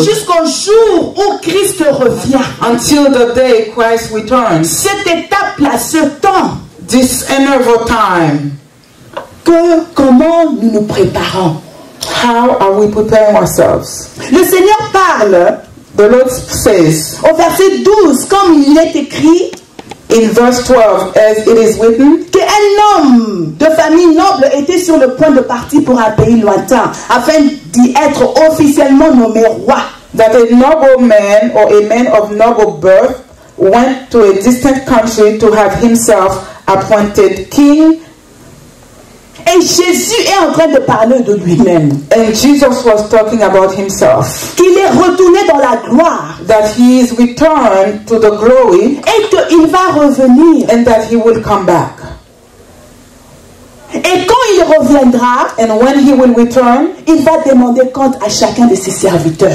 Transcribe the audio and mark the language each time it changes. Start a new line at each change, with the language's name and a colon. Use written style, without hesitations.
French: jusqu'au jour où Christ revient?
English: until the day Christ returns,
French: Cette étape-là, ce temps,
English: this interval time,
French: comment nous nous préparons?
English: how are we preparing ourselves?
French: Le Seigneur parle
English: The Lord says
French: au verset 12, comme il est écrit,
English: in verse 12, as it is written,
French: qu'un homme de famille noble était sur le point de partir pour un pays lointain, afin d'y être officiellement nommé roi.
English: that a noble man or a man of noble birth went to a distant country to have himself appointed king.
French: Et Jésus est en train de parler de lui-même.
English: And Jesus was talking about himself,
French: Qu'il est retourné dans la gloire
English: that he is returned to the glory
French: et qu'il va revenir.
English: and that he will come back.
French: Et quand il reviendra,
English: And when he will return,
French: il va demander compte à chacun de ses serviteurs.